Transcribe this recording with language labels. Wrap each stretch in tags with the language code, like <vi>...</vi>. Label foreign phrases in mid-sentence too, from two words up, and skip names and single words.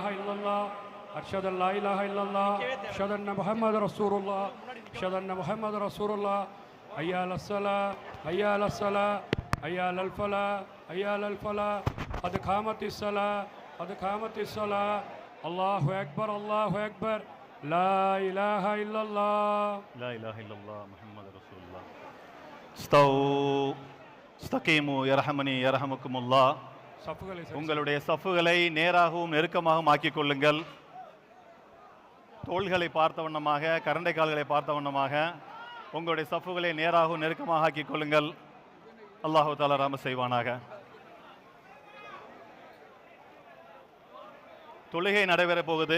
<ar>إلا الله أشهد أن لا إله إلا الله أشهد أن محمد رسول الله أشهد أن محمد رسول الله حي على الصلاة حي على الصلاة حي على الفلاح حي على الفلاح قد قامت الصلاة قد قامت الصلاة الله أكبر الله أكبر لا إله إلا الله لا إله إلا الله محمد رسول الله. استووا استقيموا يرحمني يرحمكم الله.</ar> <ta>உங்களுடைய சஃப்புகளை நேராகவும் நெருக்கமாகவும் ஆக்கிக் கொள்ளுங்கள். தோள்களை பார்த்த வண்ணமாக, கரண்டை கால்களை பார்த்த வண்ணமாக உங்களுடைய சஃப்புகளை நேராகவும் நெருக்கமாக ஆக்கிக் கொள்ளுங்கள்.</ta> <ar>الله تعالى</ar> <ta>ரஹ்மத் செய்வானாக. தொழுகை நடைபெற போகுது.</ta>